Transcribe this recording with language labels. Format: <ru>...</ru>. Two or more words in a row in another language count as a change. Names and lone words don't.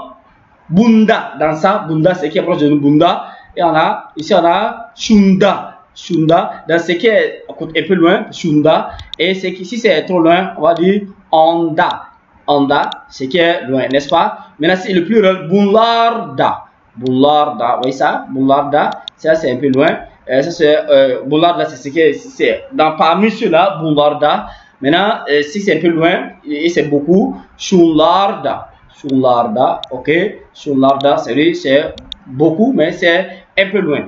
<fr>Donc, Bunda, dans ça, Bunda, c'est qui est proche de nous, Bunda. Et on a, ici, on a Shunda. Shunda, dans ce qui est un peu loin, Shunda. Et c'est qu'ici, c'est trop loin, on va dire Onda. Onda, c'est qui est loin, n'est-ce pas? Maintenant, c'est le plural, Bunlarda. Bunlarda, vous voyez ça? Bunlarda, ça, c'est un peu loin. Ça, c'est, Bunlarda, c'est ce qui est, c'est dans parmi ceux-là, Bunlarda. Maintenant, si c'est un peu loin, et c'est beaucoup, Shunlarda. Shunlarda, ok? Shunlarda, c'est beaucoup, mais c'est un peu loin.</fr>